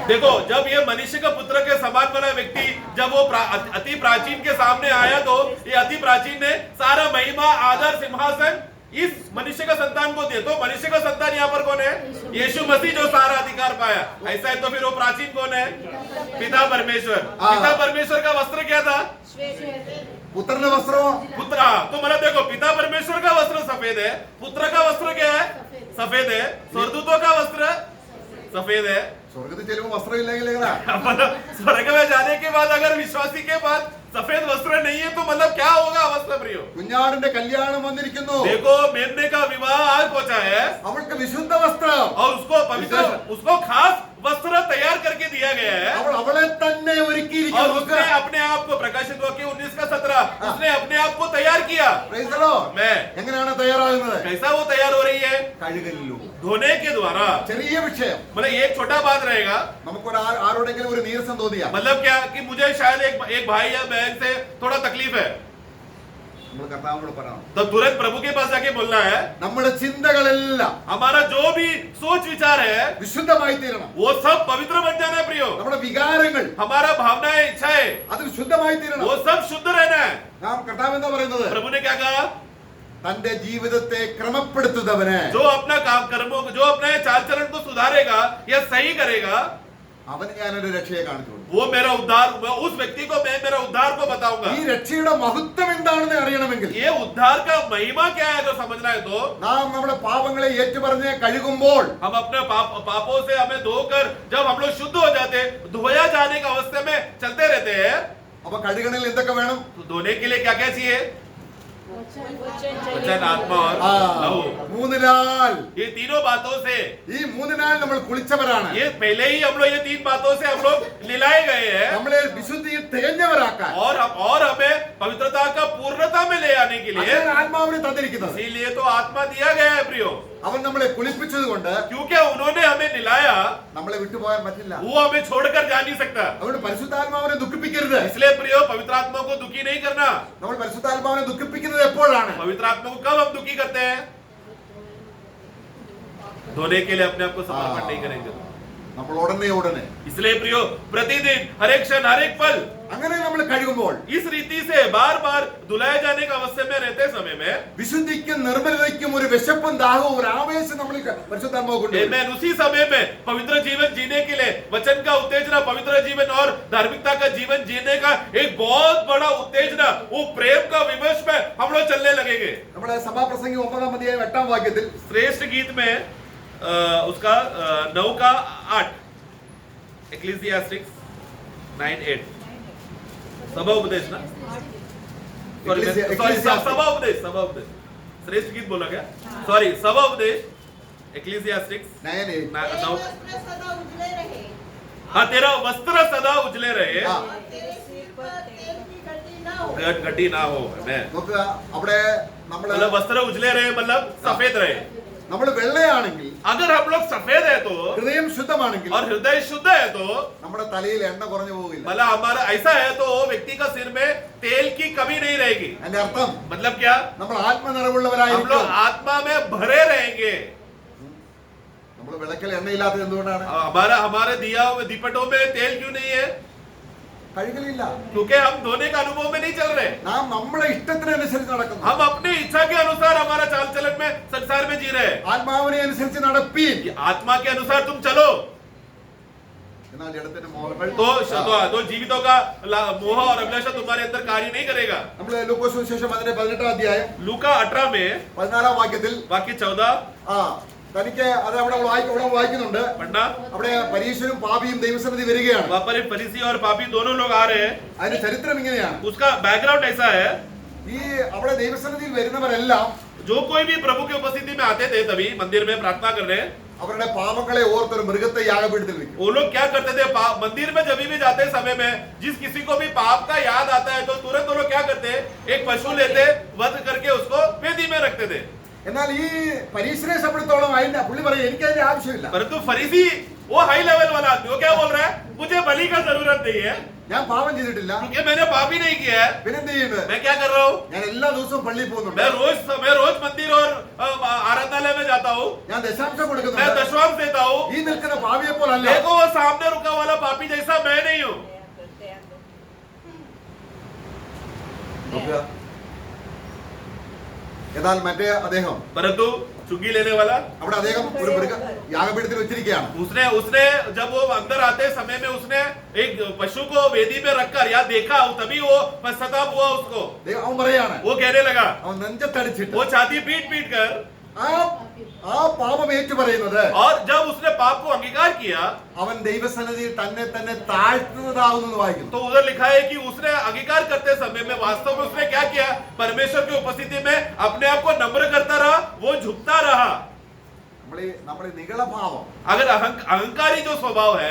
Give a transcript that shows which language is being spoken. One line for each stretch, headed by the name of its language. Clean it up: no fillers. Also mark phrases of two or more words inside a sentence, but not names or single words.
Hindi: देखो, जब ये मनुष्य का पुत्र के समान वाला व्यक्ति जब वो अति प्राचीन के सामने आया तो ये अति प्राचीन ने सारा महिमा, आदर, सिंहासन इस मनुष्य का संतान को दिया। तो मनुष्य का संतान यहाँ पर कौन है? यीशु मसीह, जो सारा अधिकार पाया। ऐसा है तो फिर वो प्राचीन कौन है? पिता परमेश्वर। पिता परमेश्वर का वस्त्र क्या था?
Malayalam: പുത്രന്റെ വസ്ത്രമോ?
Hindi: पुत्र। तो मतलब देखो, पिता परमेश्वर का वस्त्र सफेद है, पुत्र का वस्त्र क्या है? सफेद है। स्वर्गदूतों का वस्त्र सफेद है।
Malayalam: സ്വർഗത്തിൽ ചെല്ലുമ്പോൾ വസ്ത്രം ഇല്ലെങ്കിൽ എങ്ങനെയാ?
Hindi: मतलब स्वर्ग में जाने के बाद अगर विश्वासी के पास सफेद वस्त्र नहीं है तो मतलब क्या होगा अवस्था प्रियो?
Malayalam: കുഞ്ഞാടിന്റെ കല്യാണം വന്നിരിക്കുന്നു.
Hindi: देखो, मेमने का विवाह आज पहुंचा है
Malayalam: അവൾക്ക് വിശുദ്ധ വസ്ത്രം.
Hindi: और उसको पवित्र, उसको खास वस्त्र तैयार करके दिया गया है।
Malayalam: അവൾ അവളെ തന്നെ
Hindi: और
Malayalam: ഒരുക്കിയിരിക്കുന്നു.
Hindi: उसने अपने आप को, प्रकाशित वाक्य 19:17, उसने अपने आप को तैयार किया।
English: Praise the Lord.
Hindi: मैं
Malayalam: എങ്ങനെയാണ് തയ്യാറാകുന്നത്?
Hindi: कैसा वो तैयार हो रही है?
Malayalam: കഴുകലിലൂടെ.
Hindi: धोने के द्वारा।
Malayalam: ചെറിയ വിഷയം.
Hindi: मतलब एक छोटा बात रहेगा,
Malayalam: നമുക്കൊരു ആരോടെങ്കിലും ഒരു നീരസം തോന്നിയാ
Hindi: मतलब क्या कि मुझे शायद एक भाई या बहन से थोड़ा तकलीफ है
Malayalam: നമ്മൾ കർത്താവിനോട് പറയണം.
Hindi: तो तुरंत प्रभु के पास जाके बोलना है,
Malayalam: നമ്മുടെ ചിന്തകളെല്ലാം
Hindi: हमारा जो भी सोच विचार है
Malayalam: വിശുദ്ധമായി തീരണം.
Hindi: वो सब पवित्र बन जाना है प्रियो।
Malayalam: നമ്മുടെ വികാരങ്ങൾ
Hindi: हमारा भावनाएं, इच्छाएं,
Malayalam: അത് ശുദ്ധമായി തീരണം.
Hindi: वो सब शुद्ध रहना है।
Malayalam: നാം കർത്താവ് എന്താ പറയുന്നത്?
Hindi: प्रभु ने क्या कहा?
Malayalam: തന്റെ ജീവിതത്തെ ക്രമപ്പെടുത്തുന്നവന്
Hindi: जो अपना काम कर्मों को, जो अपने चाल चलन को सुधारेगा या सही करेगा,
Malayalam: അവന് ഞാനൊരു രക്ഷയെ കാണിച്ചു കൊടുക്കും.
Hindi: वो मेरा उद्धार, उस व्यक्ति को मैं मेरा उद्धार को बताऊंगा।
Malayalam: ഈ രക്ഷയുടെ മഹത്വം എന്താണെന്ന് അറിയണമെങ്കിൽ
Hindi: ये उद्धार का महिमा क्या है अगर समझना है तो
Malayalam: നാം നമ്മുടെ പാപങ്ങളെ ഏറ്റുപറഞ്ഞ് കഴുകുമ്പോൾ
Hindi: हम अपने पापों से हमें धोकर जब हम लोग शुद्ध हो जाते, धोया जाने की अवस्था में चलते रहते हैं,
Malayalam: അപ്പൊ കഴുകണിൽ എന്തൊക്കെ വേണം?
Hindi: तो धोने के लिए क्या क्या चाहिए? वचन, आत्मा और लहू।
Malayalam: മൂന്നിനാൽ
Hindi: ये तीनों बातों से,
Malayalam: ഈ മൂന്നിനാൽ നമ്മൾ കുളിച്ചവരാണ്.
Hindi: ये पहले ही हम लोग ये तीन बातों से हम लोग लिलाए गए हैं
Malayalam: നമ്മളെ വിശുദ്ധിയിൽ തികഞ്ഞവരാക്കാൻ
Hindi: और हमें पवित्रता का पूर्णता में ले आने के लिए
Malayalam: അതിനാണ് ആത്മാവിനെ തന്നിരിക്കുന്നത്.
Hindi: इसीलिए तो आत्मा दिया गया है प्रियो।
Malayalam: അവൻ നമ്മളെ കുളിപ്പിച്ചത് കൊണ്ട്
Hindi: क्योंकि उन्होंने हमें निलाया,
Malayalam: നമ്മളെ വിട്ടുപോകാൻ പറ്റില്ല.
Hindi: वो हमें छोड़कर जा नहीं सकता।
Malayalam: അതുകൊണ്ട് പരിശുദ്ധാത്മാവിനെ ദുഃഖിപ്പിക്കരുത്.
Hindi: इसलिए प्रियो, पवित्र आत्मा को दुखी नहीं करना।
Malayalam: നമ്മൾ പരിശുദ്ധാത്മാവിനെ ദുഃഖിപ്പിക്കുന്നത് എപ്പോഴാണ്?
Hindi: पवित्र आत्मा को कब हम दुखी करते हैं? धोने के लिए अपने आप को समर्पण नहीं करेंगे।
Malayalam: നമ്മൾ ഉടനെ
Hindi: इसलिए प्रियो, प्रतिदिन, हर एक क्षण, हर एक पल
Malayalam: അങ്ങനെ നമ്മൾ കഴുകുമ്പോൾ
Hindi: इस रीति से बार बार धुलाए जाने का अवस्था में रहते समय में
Malayalam: വിശുദ്ധിക്കും നിർമ്മലതയ്ക്കും ഒരു വിശപ്പും ദാഹവും ഒരു ആവേശം നമ്മൾ പരിശുദ്ധാത്മാവ് കൊണ്ടുവരും. Amen।
Hindi: उसी समय में पवित्र जीवन जीने के लिए वचन का उत्तेजना, पवित्र जीवन और धार्मिकता का जीवन जीने का एक बहुत बड़ा उत्तेजना, वो प्रेम का विमर्श में हम लोग चलने लगेंगे।
Malayalam: നമ്മുടെ സഭാപ്രസംഗി 9-ാം അധ്യായം 8-ാം വാക്യത്തിൽ
Hindi: श्रेष्ठ गीत में उसका 9 का 8, Ecclesiastes 9:8, सभा उपदेश ना, सॉरी सभा उपदेश, श्रेष्ठ गीत बोला क्या? सॉरी, सभा उपदेश, Ecclesiastes 9:8. 9। वस्त्र सदा उजले रहे हाँ, तेरा वस्त्र सदा उजले रहे, हाँ। और तेरे सिर पर तेल की घटी न हो। घटी ना हो। मैं
Malayalam: നോക്കുക, അവിടെ നമ്മൾ
Hindi: मतलब वस्त्र उजले रहे मतलब सफेद रहे।
Malayalam: നമ്മൾ വെള്ളയാണെങ്കിൽ,
Hindi: अगर हम लोग सफेद है तो
Malayalam: ഹൃദയം ശുദ്ധമാണെങ്കിൽ
Hindi: और हृदय शुद्ध है तो
Malayalam: നമ്മുടെ തലയിൽ എണ്ണ കുറഞ്ഞു പോകില്ല.
Hindi: मतलब हमारा ऐसा है तो व्यक्ति का सिर में तेल की कमी नहीं रहेगी।
Malayalam: അതിന്റെ അർത്ഥം
Hindi: मतलब क्या?
Malayalam: നമ്മൾ
Hindi: हम
Malayalam: ആത്മനിറവുള്ളവരായിരിക്കും.
Hindi: लोग आत्मा में भरे रहेंगे।
Malayalam: നമ്മൾ വിളക്കൽ എണ്ണയില്ലാത്തത് എന്തുകൊണ്ടാണ്?
Hindi: हमारे दिया हुए दीपटों में तेल क्यों नहीं है?
Malayalam: കഴുകലില്ല.
Hindi: क्योंकि हम धोने का अनुभव में नहीं चल रहे।
Malayalam: നാം നമ്മുടെ ഇഷ്ടത്തിനനുസരിച്ച് നടക്കുന്നു.
Hindi: हम अपनी इच्छा के अनुसार हमारा चाल चलन में संसार में जी रहे हैं।
Malayalam: ആത്മാവിനെ അനുസരിച്ച് നടപ്പീൻ.
Hindi: आत्मा के अनुसार तुम चलो।
Malayalam: മോഹങ്ങൾ, ജഡത്തിന്റെ മോഹങ്ങൾ.
Hindi: तो जीवितों का मोह और अभिलाषा तुम्हारे अंदर कार्य नहीं करेगा.
Malayalam: നമ്മൾ ലൂക്കോസ് സുവിശേഷം അതിന്റെ 18-ാം അധ്യായം
Hindi: 18 में
Malayalam: 14-ാം വാക്യത്തിൽ
Hindi: वाक्य 14
Malayalam: തനിക്ക് അത് അവിടെ വായിക്കുന്നുണ്ട്.
Hindi: पढ़ना.
Malayalam: അവിടെ പരീശനും പാപിയും ദൈവസന്നിധി വരികയാണ്.
Hindi: वहाँ पर फरीसी और पापी दोनों लोग आ रहे हैं.
Malayalam: അതിന്റെ ചരിത്രം ഇങ്ങനെയാണ്.
Hindi: उसका बैकग्राउंड ऐसा है,
Malayalam: ഈ അവിടെ ദൈവസന്നിധിയിൽ വരുന്നവരെല്ലാം
Hindi: जो कोई भी प्रभु की उपस्थिति में आते थे तभी मंदिर में प्रार्थना करने,
Malayalam: അവരുടെ പാപങ്ങളെ ഓർത്തൊരു മൃഗത്തെ യാഗപീഠത്തിൽ വെക്കും.
Hindi: वो लोग क्या करते थे, मंदिर में जब भी जाते समय में जिस किसी को भी पाप का याद आता है तो तुरंत वो लोग क्या करते, एक पशु लेते, वध करके उसको वेदी में रखते थे.
Malayalam: എന്നാൽ ഈ പരീശനെ സംബന്ധിച്ചോളം അതിന്റെ പുള്ളി പറയും എനിക്ക് അതിന്റെ ആവശ്യമില്ല.
Hindi: परंतु फरीसी वो
English: high level
Hindi: वाला आदमी, वो क्या बोल रहा है, मुझे बलि का जरूरत नहीं है
Malayalam: ഞാൻ പാപം ചെയ്തിട്ടില്ല.
Hindi: क्योंकि मैंने पाप ही नहीं किया है.
Malayalam: പിന്നെന്ത് ചെയ്യുന്നത്?
Hindi: मैं क्या कर रहा हूँ,
Malayalam: ഞാൻ എല്ലാ ദിവസവും പള്ളിയിൽ പോകുന്നുണ്ട്.
Hindi: मैं रोज मंदिर और आराधनालय में जाता हूँ,
Malayalam: ഞാൻ ദശാംശം
Hindi: मैं
Malayalam: കൊടുക്കുന്നുണ്ട്.
Hindi: दशवांश देता हूँ.
Malayalam: ഈ നിൽക്കുന്ന പാപിയെ പോലല്ല.
Hindi: देखो वो सामने रुका वाला पापी जैसा मैं नहीं हूँ.
Malayalam: നോക്കുക. എന്നാൽ മറ്റേ അദ്ദേഹം
Hindi: परंतु चुंगी लेने वाला,
Malayalam: അവിടെ അദ്ദേഹം ഒരു മൃഗ യാഗപീഠത്തിൽ വെച്ചിരിക്കുകയാണ്.
Hindi: उसने जब वो अंदर आते समय में उसने एक पशु को वेदी में रखकर या देखा, तभी वो पश्चाताप हुआ उसको.
Malayalam: അവൻ പറയാണ്,
Hindi: वो कहने लगा,
Malayalam: അവൻ നെഞ്ചത്തടിച്ചിട്ട്
Hindi: वो छाती पीट पीट कर,
Malayalam: ആ പാപം ഏറ്റു പറയുന്നത്
Hindi: और जब उसने पाप को अंगीकार किया
Malayalam: അവൻ ദൈവസന്നിധിയിൽ തന്നെ തന്നെ താഴ്ത്തുന്നതാവുന്നു വായിക്കുന്നു.
Hindi: तो उधर लिखा है कि उसने अंगीकार करते समय में वास्तव में उसने क्या किया, परमेश्वर की उपस्थिति में अपने आप को नम्र करता रहा, वो झुकता रहा.
Malayalam: നമ്മുടെ നികളഭാവം,
Hindi: अगर अहंकारी जो स्वभाव है,